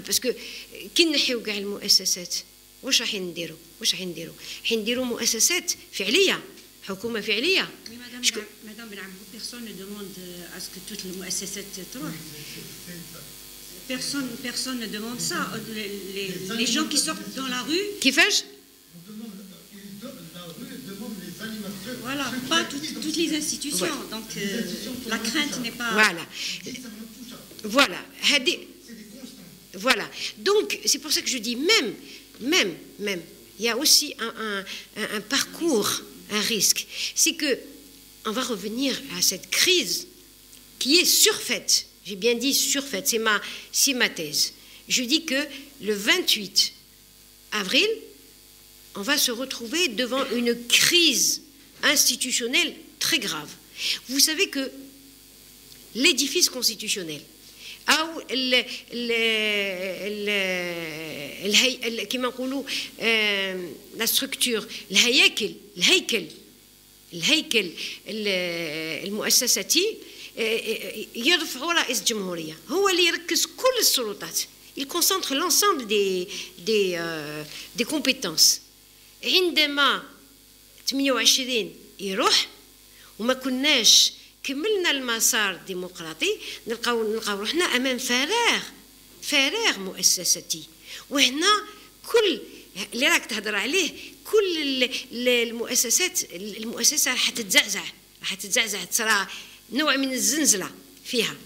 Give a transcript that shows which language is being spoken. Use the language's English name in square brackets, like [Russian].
[Arabic] باسكو كي نحيو كاع المؤسسات واش راح نديروا حنديروا مؤسسات فعليه حكومه فعليه. [French] مدام بن عبو personne ne demande à ce que toutes les [Arabic] مؤسسات تروح. [French] Personne ne demande ça. Les gens qui sortent dans la rue. [Arabic] كيفاش؟ [French] Voilà, pas toutes les institutions. Ouais. Donc la crainte n'est pas. Voilà. Voilà. Donc c'est pour ça que je dis même, il y a aussi un parcours, un risque. C'est que on va revenir à cette crise qui est surfaite. J'ai bien dit surfaite, c'est ma thèse. Je dis que le 28 avril, on va se retrouver devant une crise institutionnelle très grave. Vous savez que l'édifice constitutionnel, [Arabic] كما نقولوا [French] la structure, [Arabic] الهيكل المؤسساتي يرفعوا رئيس الجمهورية، هو اللي يركز كل السلطات. [French] Il concentre l'ensemble des compétences. [Arabic] عندما 28 يروح وما كناش كملنا المسار الديمقراطي نلقاو روحنا امام فراغ مؤسساتي. وهنا كل اللي راك تهضر عليه كل المؤسسه راح تتزعزع تصرى نوع من الزنزله فيها.